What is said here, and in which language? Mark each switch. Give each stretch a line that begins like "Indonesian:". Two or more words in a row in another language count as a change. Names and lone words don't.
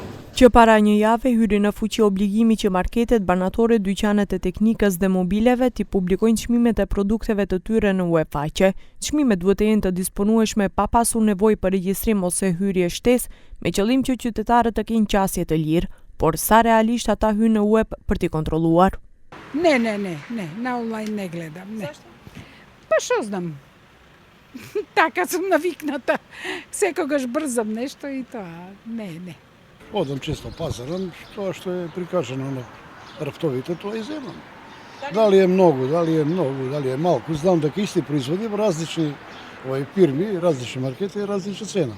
Albanian: Që para një jave hyri në fuqi obligimi që marketet, banatorët, dyqanet e teknikës dhe mobileve t'i publikojnë çmimet e produkteve të tyre në webfaqe. Çmimet duhet të jenë të disponueshme pa pasur nevojë për regjistrim ose hyrje shtesë, me qëllim që qytetarët të kenë qasje të lirë, por sa realisht ata hynë në web për t'i kontrolluar.
Macedonian: Не, на онлајн не гледам, не. Па што знам. Така сум навикната. Секогаш брзам нешто и тоа. Не. Одам често пазарам, тоа што е прикажано на рафтовите, тоа и земам. Дали е многу, дали е малку, знам дека исти производи во различни фирми, различни маркети и различна цена.